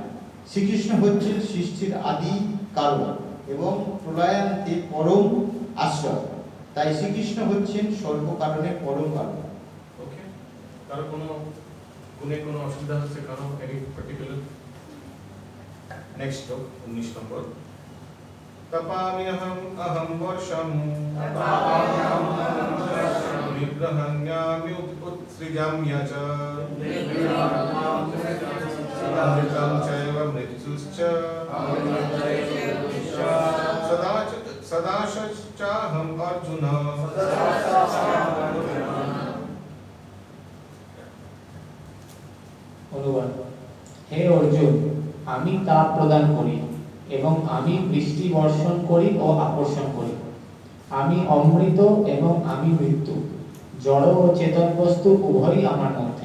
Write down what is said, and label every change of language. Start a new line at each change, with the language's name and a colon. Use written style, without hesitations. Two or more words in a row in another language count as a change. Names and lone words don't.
Bangla: শ্রীকৃষ্ণ হচ্ছেন সৃষ্টির আদি কারণ এবং প্রলয়ান্তে পরম আশ্রয়, তাই শ্রীকৃষ্ণ হচ্ছেন সর্বকারণের পরম কারণ। ওকে, কারো কোনো গুণে কোনো অসুবিধা হচ্ছে কারো
English: any particular?
Bangla: নেক্সট শ্লোক 19 নম্বর।
Sanskrit: तपाम्यहम् अहं वर्षं निग्रहण्यामि उत्सृजाम्य च अमृतं चैव मृत्युश्च सदाशश्चाहम् अर्जुन।
Bangla: অনুবাদ। হে অর্জুন, আমি তাপ প্রদান করি এবং আমি বৃষ্টি বর্ষণ করি ও আকর্ষণ করি। আমি অমৃত এবং আমি মৃত্যু, জড় ও চেতন বস্তু উভয়ই আমার মধ্যে।